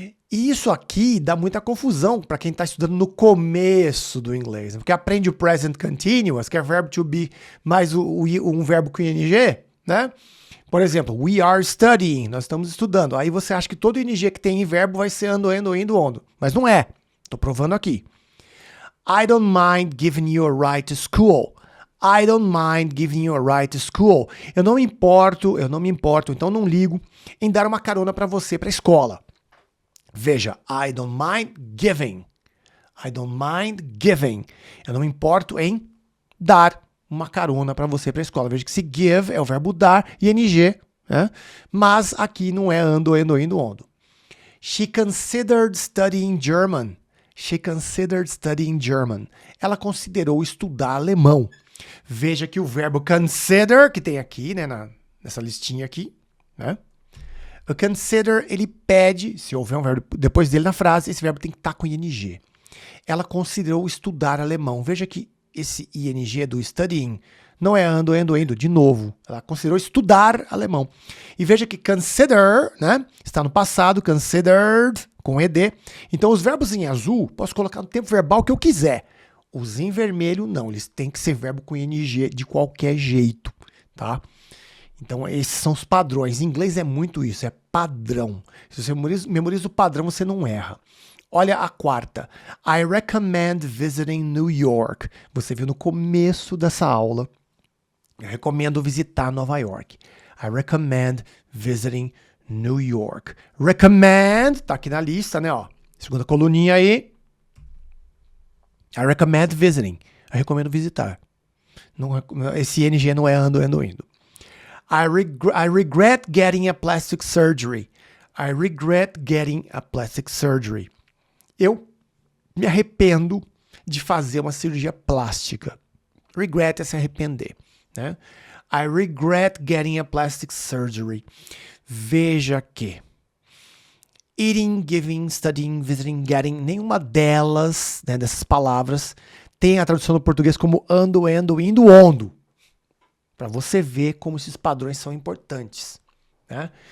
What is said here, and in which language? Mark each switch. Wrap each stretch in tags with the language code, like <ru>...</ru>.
<pt>E isso aqui dá muita confusão para quem está estudando no começo do inglês, porque aprende o present continuous, que é verbo to be mais um verbo com ing, né? Por exemplo,</pt> <en>we are studying,</en> <pt>nós estamos estudando. Aí você acha que todo ing que tem em verbo vai ser ando, endo, indo, ondo. Mas não é. Estou provando aqui.</pt> <en>I don't mind giving you a ride to school. I don't mind giving you a ride to school.</en> <pt>Eu não me importo, então não ligo em dar uma carona para você para a escola.</pt> <en>Veja, I don't mind giving. I don't mind giving.</en> <pt>Eu não me importo em dar uma carona para você para a escola. Veja que se give é o verbo dar e ing, né? Mas aqui não é ando, endo, indo, ondo.</pt> <en>She considered studying German. She considered studying German.</en> <pt>Ela considerou estudar alemão. Veja que o verbo consider, que tem aqui, né, nessa listinha aqui, né? O consider, ele pede, se houver um verbo depois dele na frase, esse verbo tem que estar com ing. Ela considerou estudar alemão. Veja que esse ing do studying não é ando, endo, indo, de novo. Ela considerou estudar alemão. E veja que consider, né, está no passado, considered, com ed. Então, os verbos em azul, posso colocar no tempo verbal que eu quiser. Os em vermelho, não. Eles têm que ser verbo com ing de qualquer jeito, tá? Então, esses são os padrões. Em inglês é muito isso, é padrão. Se você memoriza o padrão, você não erra. Olha a quarta.</pt> <en>I recommend visiting New York.</en> <pt>Você viu no começo dessa aula. Eu recomendo visitar Nova York.</pt> <en>I recommend visiting New York.</en> <pt>Recommend, tá aqui na lista, né? Ó, segunda coluninha aí.</pt> <en>I recommend visiting.</en> <pt>Eu recomendo visitar. Não, esse ing não é ando, endo, indo.</pt> <en>I regret getting a plastic surgery. I regret getting a plastic surgery.</en> <pt>Eu me arrependo de fazer uma cirurgia plástica. Regret é se arrepender, né?</pt> <en>I regret getting a plastic surgery.</en> <pt>Veja que eating, giving, studying, visiting, getting, nenhuma delas, né, dessas palavras, tem a tradução no português como ando, endo, indo, ondo. Para você ver como esses padrões são importantes, né?</pt>